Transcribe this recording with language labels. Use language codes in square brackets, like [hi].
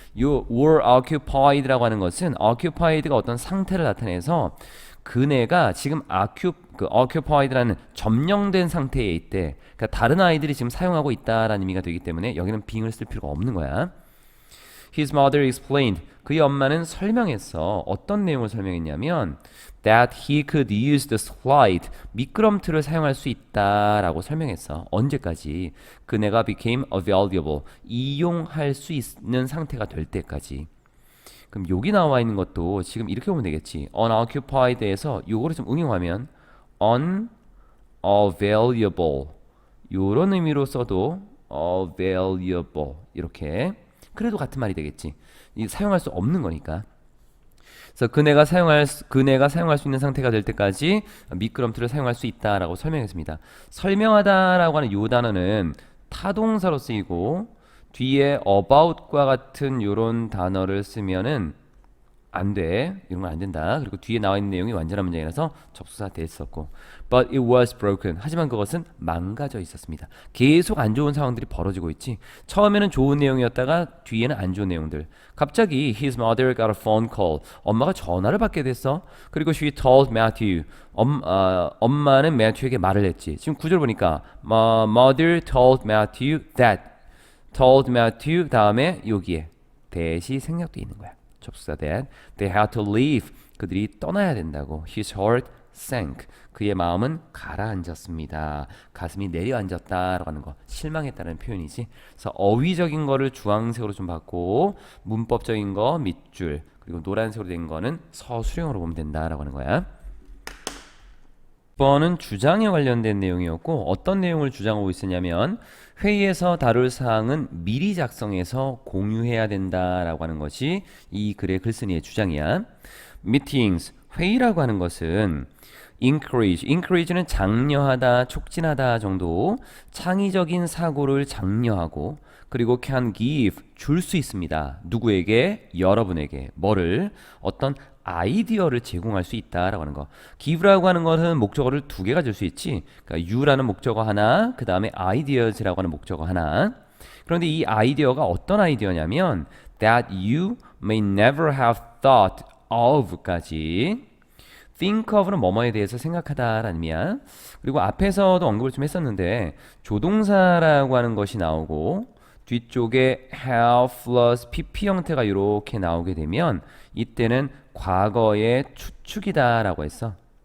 [ko] 요 were occupied라고 하는 것은 occupied가 어떤 상태를 나타내서 그네가 지금 occupied라는 점령된 상태에 있대. 그러니까 다른 아이들이 지금 사용하고 있다라는 의미가 되기 때문에 여기는 being을 쓸 필요가 없는 거야. [en] His mother explained. [ko] 그의 엄마는 설명했어. 어떤 내용을 설명했냐면 [en] that he could use the slide. [ko] 미끄럼틀을 사용할 수 있다라고 설명했어. 언제까지? 그네가 [en] became available. [ko] 이용할 수 있는 상태가 될 때까지. 그럼 여기 나와 있는 것도 지금 이렇게 보면 되겠지. unoccupied에서 요거를 좀 응용하면 unavailable 요런 의미로 써도 available 이렇게 그래도 같은 말이 되겠지. 사용할 수 없는 거니까. 그래서 그네가 사용할 수 있는 상태가 될 때까지 미끄럼틀을 사용할 수 있다라고 설명했습니다. 설명하다라고 하는 요 단어는 타동사로 쓰이고 뒤에 about과 같은 요런 단어를 쓰면은 안 돼. 이런 건 안 된다. 그리고 뒤에 나와 있는 내용이 완전한 문장이라서 접수사 됐었고 [en] but it was broken. [ko] 하지만 그것은 망가져 있었습니다. 계속 안 좋은 상황들이 벌어지고 있지. 처음에는 좋은 내용이었다가 뒤에는 안 좋은 내용들. 갑자기 [en] his mother got a phone call. [ko] 엄마가 전화를 받게 됐어. 그리고 [en] she told Matthew. [ko] 엄마는 매튜에게 말을 했지. 지금 구절 보니까 [en] mother told Matthew that. [ko] told Matthew 다음에 여기에 that이 생략돼 있는 거야. 접수사 [en] that. They had to leave. [ko] 그들이 떠나야 된다고. [en] His heart sank. [ko] 그의 마음은 가라앉았습니다. 가슴이 내려앉았다라고 하는 거. 실망했다는 표현이지. 그래서 어휘적인 거를 주황색으로 좀 봤고 문법적인 거 밑줄 그리고 노란색으로 된 거는 서술형으로 보면 된다라고 하는 거야. 6번은 주장에 관련된 내용이었고 어떤 내용을 주장하고 있었냐면 회의에서 다룰 사항은 미리 작성해서 공유해야 된다라고 하는 것이 이 글의 글쓴이의 주장이야. Meetings, 회의라고 하는 것은 encourage는 장려하다, 촉진하다 정도 창의적인 사고를 장려하고 그리고 [en] can give, [ko] 줄 수 있습니다. 누구에게? 여러분에게. 뭐를? 어떤 아이디어를 제공할 수 있다라고 하는 거. give라고 하는 것은 목적어를 두 개 가질 수 있지. 그러니까 you라는 목적어 하나, 그 다음에 ideas라고 하는 목적어 하나. 그런데 이 아이디어가 어떤 아이디어냐면 [en] that you may never have thought of [ko] 까지. think of는 뭐뭐에 대해서 생각하다라는 의미야. 그리고 앞에서도 언급을 좀 했었는데 조동사라고 하는 것이 나오고 뒤쪽에 have plus pp 형태가 이렇게 나오게 되면 이때는 과거의 추측이다라고 했어.